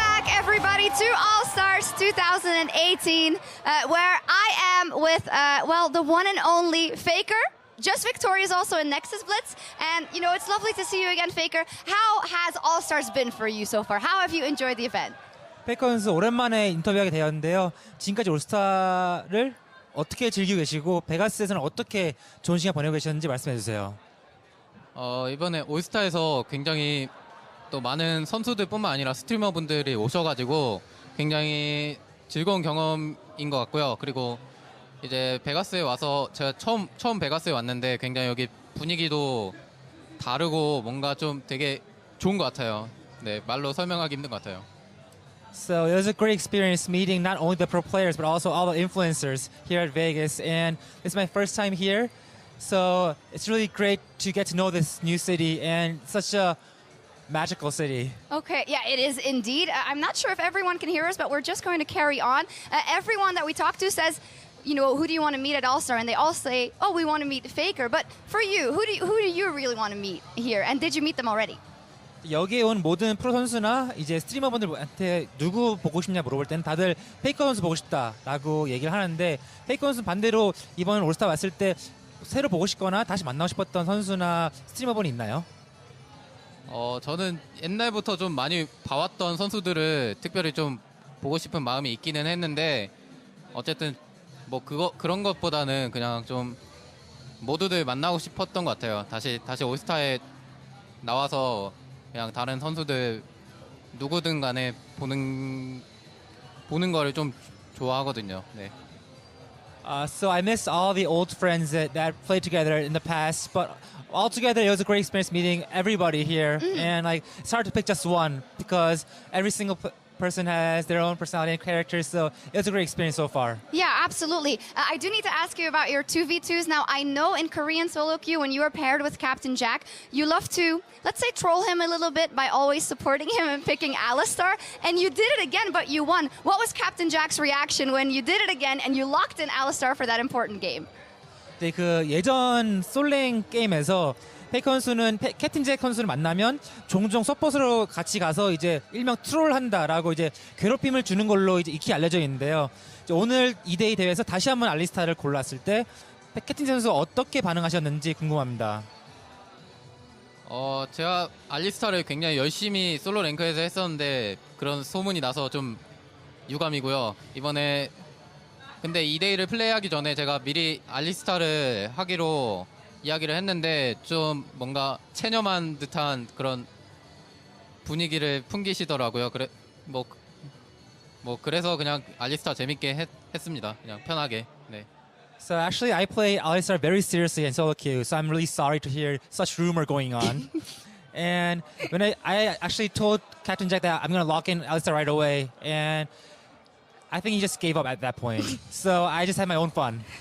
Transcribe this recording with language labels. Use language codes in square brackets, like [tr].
[en] everybody, to All Stars 2018, where I am with, the one and only Faker. Just Victoria is also in Nexus Blitz, and it's lovely to see you again, Faker. How has All Stars been for you so far? How have you enjoyed the event? [ko] 페이커 선수 오랜만에 인터뷰하게 되었는데요. 지금까지 올스타를 어떻게 즐기고 계시고 베가스에서는 어떻게 좋은 시간 보내고 계셨는지 말씀해 주세요. 이번에 올스타에서 굉장히 또 많은 선수들뿐만 아니라 스트리머분들이 오셔가지고 굉장히 즐거운 경험인 것 같고요. 그리고 이제 베가스에 와서 제가 처음 베가스에 왔는데 굉장히 여기 분위기도 다르고 뭔가 좀 되게 좋은 것 같아요. 네, 말로 설명하기 힘든 것 같아요. [en] So it was a great experience meeting not only the pro players but also all the influencers here at Vegas, and it's my first time here. So it's really great to get to know this new city and such a magical city. Okay, yeah, it is indeed. I'm not sure if everyone can hear us, but we're just going to carry on. Everyone that we talk to says, who do you want to meet at All-Star? And they all say, oh, we want to meet Faker. But for you, who do you really want to meet here? And did you meet them already? [ko] 여기에 온 모든 프로 선수나 이제 스트리머분들한테 누구 보고 싶냐 물어볼 때는 다들 페이커 선수 보고 싶다라고 얘기를 하는데, 페이커 선수 반대로 이번 올스타 왔을 때 새로 보고 싶거나 다시 만나고 싶었던 선수나 스트리머분이 있나요? 저는 옛날부터 좀 많이 봐왔던 선수들을 특별히 좀 보고 싶은 마음이 있기는 했는데, 어쨌든 뭐 그런 것보다는 그냥 좀 모두들 만나고 싶었던 것 같아요. 다시 올스타에 나와서 그냥 다른 선수들 누구든 간에 보는 거를 좀 좋아하거든요. 네. [en] So I miss all the old friends that played together in the past, but altogether it was a great experience meeting everybody here. And it's hard to pick just one because every single person has their own personality and character, so it was a great experience so far. Yeah, absolutely. I do need to ask you about your 2v2s. Now, I know in Korean solo queue, when you are paired with Captain Jack, you love to, let's say, troll him a little bit by always supporting him and picking Alistar. And you did it again, but you won. What was Captain Jack's reaction when you did it again and you locked in Alistar for that important game? [ko] 네, 그 예전 솔랭 게임에서 페이커 선수는 캡틴 잭 선수를 만나면 종종 서폿으로 같이 가서 이제 일명 트롤한다라고 이제 괴롭힘을 주는 걸로 이제 익히 알려져 있는데요. 이제 오늘 2대2 대회에서 다시 한번 알리스타를 골랐을 때 캡틴 잭 선수 어떻게 반응하셨는지 궁금합니다. 제가 알리스타를 굉장히 열심히 솔로 랭크에서 했었는데 그런 소문이 나서 좀 유감이고요. 이번에 근데 2대1을 플레이하기 전에 제가 미리 알리스타를 하기로 이야기를 했는데 좀 뭔가 체념한 듯한 그런 분위기를 풍기시더라고요. 그래서 그냥 알리스타 재밌게 했습니다. 그냥 편하게. 네. [en] So actually I play Alistar very seriously in solo queue, so I'm really sorry to hear such rumor going on. And when I actually told Captain Jack that I'm going to lock in Alistar right away, and I think he just gave up at that point. So I just had my own fun.